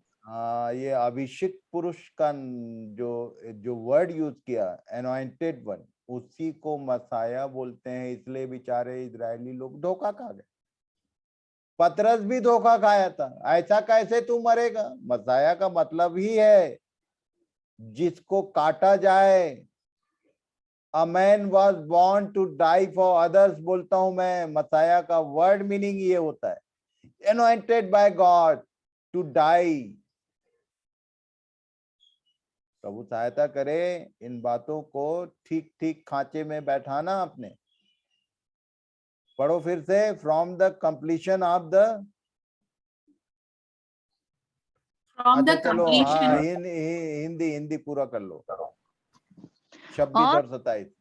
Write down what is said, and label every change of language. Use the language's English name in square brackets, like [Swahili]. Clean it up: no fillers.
[Hindi] हाँ, ये अभिषिक्त पुरुष का जो वर्ड यूज किया, [English] anointed one, [Hindi] उसी को मसाया बोलते हैं। इसलिए बेचारे इजरायली लोग धोखा खा गए। पतरस भी धोखा खाया था। ऐसा कैसे तू मरेगा? मसाया का मतलब ही है जिसको काटा जाए। [English] A man was born to die for others [Hindi] बोलता हूं मैं। [English] Messiah का word meaning [Hindi] ये होता है, [English] anointed by God to die। [Hindi] प्रभु सहायता करे इन बातों को ठीक ठीक खांचे में बैठाना अपने। पढ़ो फिर से, [English] from the completion of the, [Hindi] चलो हाँ, हिंदी पूरा कर लो, 26 और 27।